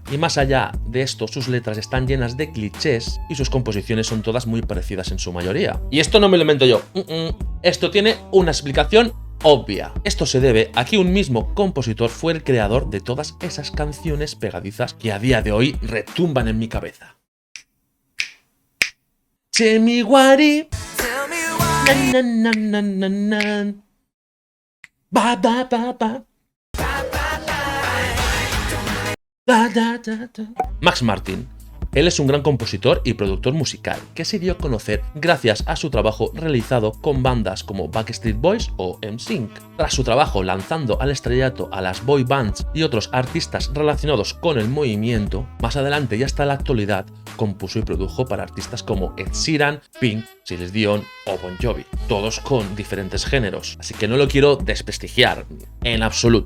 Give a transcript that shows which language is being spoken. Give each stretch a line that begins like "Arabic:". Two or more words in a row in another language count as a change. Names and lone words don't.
Spanish: Y más allá de esto, sus letras están llenas de clichés y sus composiciones son todas muy parecidas en su mayoría. Y esto no me lo invento yo. Esto tiene una explicación obvia. Esto se debe a que un mismo compositor fue el creador de todas esas canciones pegadizas que a día de hoy retumban en mi cabeza.
English: Tell me what it... Na, na, na, na, na. Ba, ba, ba, ba. Da, da, da, da.
Spanish: Max Martin. Él es un gran compositor y productor musical que se dio a conocer gracias a su trabajo realizado con bandas como Backstreet Boys o NSYNC. Tras su trabajo lanzando al estrellato a las
English: boy bands
Spanish: y otros artistas relacionados con el movimiento, más adelante y hasta la actualidad compuso y produjo para artistas como Ed Sheeran, Pink, Celine Dion o Bon Jovi, todos con diferentes géneros, así que no lo quiero desprestigiar en absoluto.